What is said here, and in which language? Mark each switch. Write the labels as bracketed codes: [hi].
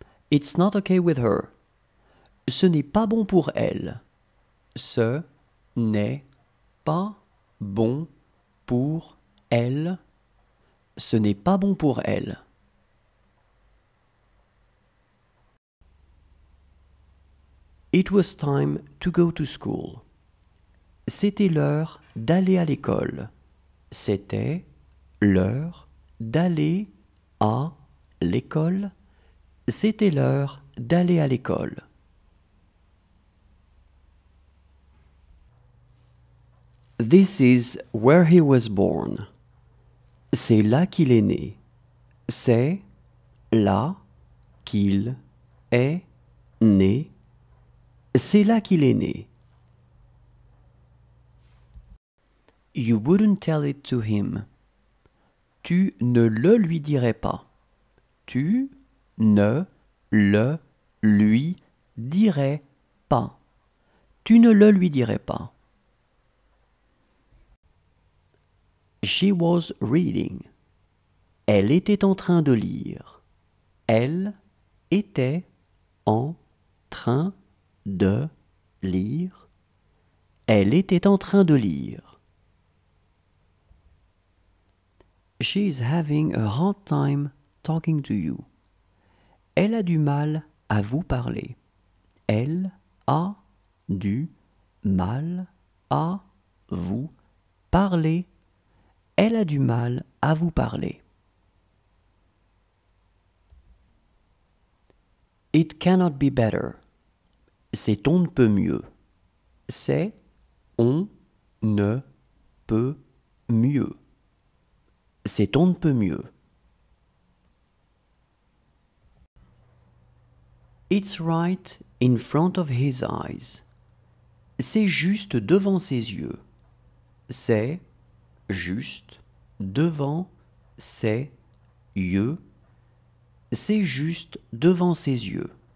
[en] It's not okay with her. [fr] Ce n'est pas bon pour elle. Ce n'est pas bon pour elle. Ce n'est pas bon pour elle. [en] It was time to go to school. [fr] C'était l'heure d'aller à l'école. C'était l'heure d'aller à l'école. C'était l'heure d'aller à l'école. [en] This is where he was born. [fr] C'est là qu'il est né. C'est là qu'il est né. C'est là qu'il est né. [en] You wouldn't tell it to him. [fr] Tu ne le lui dirais pas. Tu ne le lui dirais pas. Tu ne le lui dirais pas. [en] She was reading. [fr] Elle était en train de lire. Elle était en train de lire. Elle était en train de lire. [en] She is having a hard time talking to you. [fr] Elle a du mal à vous parler. Elle a du mal à vous parler. Elle a du mal à vous parler. [en] It cannot be better. [fr] C'est on ne peut mieux. C'est on ne peut mieux. C'est on ne peut mieux. [en] It's right in front of his eyes. [fr] C'est juste devant ses yeux. C'est juste devant ses yeux. C'est juste devant ses yeux.